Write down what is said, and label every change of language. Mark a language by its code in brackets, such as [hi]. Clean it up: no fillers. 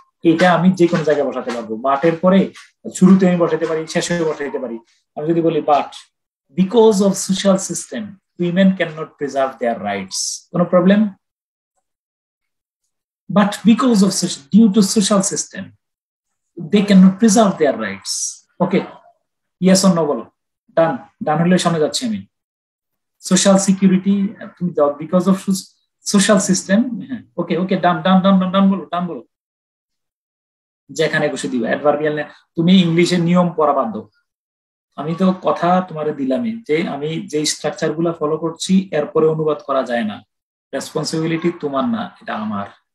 [bn] এটা আমি যে কোনো জায়গায় বসাতে পারবো, বাটের পরে শুরুতে আমি বসাতে পারি, শেষে বসাতে পারি। আমি যদি বলি [en] but because of social system women can not preserve their rights, [bn] কোনো problem? [en] But because of due to social system they cannot preserve their rights. Okay, yes or no [bn] বলো। ডান, ডান হলে সামনে যাচ্ছি আমি। সোশ্যাল সিকিউরিটি তুমি দাও [en] Because of social system. [bn] হ্যাঁ, ওকে ওকে, ডান ডান ডান ডান বলো, ডান বলো, যেখানে খুশি দিবা অ্যাডভার্বিয়াল। তুমি ইংলিশের নিয়ম পড়া বাধ্য। আমি তো কথা তোমারে দিলামই যে আমি যে স্ট্রাকচার গুলা ফলো করছি এরপরে অনুবাদ করা যায় না, রেসপন্সিবিলিটি তোমার না, এটা আমার।